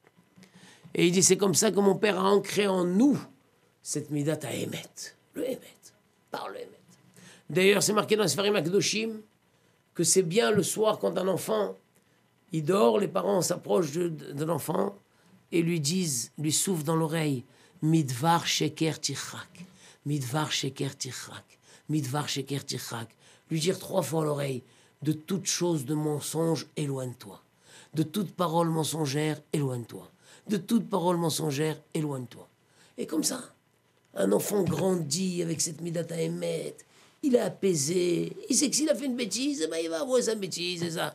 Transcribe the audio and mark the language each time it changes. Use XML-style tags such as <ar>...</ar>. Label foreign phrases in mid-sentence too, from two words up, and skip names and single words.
<fr>Et il dit, c'est comme ça que mon père a ancré en nous cette midat à Emet, le Emet, par le Emet. D'ailleurs, c'est marqué dans</fr> <he>ספרים הקדושים</he> <fr>que c'est bien le soir quand un enfant, il dort, les parents s'approchent de l'enfant et lui disent, lui soufflent dans l'oreille,</fr> <he>מדבר שקר תרחק, מדבר שקר תרחק, מדבר שקר תרחק.</he> <fr>Lui dire 3 fois à l'oreille, de toute chose de mensonge, éloigne-toi. De toute parole mensongère, éloigne-toi. De toute parole mensongère, éloigne-toi. Et comme ça, un enfant grandit avec cette midata émet, il est apaisé, il sait que s'il a fait une bêtise, eh ben il va avouer sa bêtise, et ça.</fr>